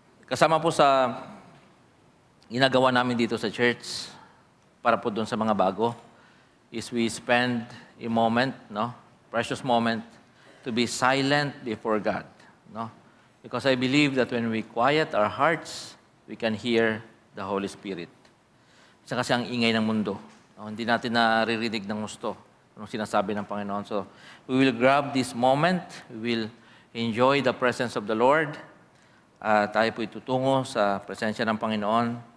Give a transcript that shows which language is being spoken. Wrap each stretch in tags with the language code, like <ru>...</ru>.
<tl>Kasama po sa ginagawa namin dito sa church para po doon sa mga bago</tl> <en>is we spend a moment, precious moment, to be silent before God. Because I believe that when we quiet our hearts, we can hear the Holy Spirit.</en> <tl>Isa kasi ang ingay ng mundo. Hindi natin naririnig ng gusto anong sinasabi ng Panginoon.</tl> <en>So, we will grab this moment. We will enjoy the presence of the Lord.</en> <tl>Tayo po itutungo sa presensya ng Panginoon.</tl>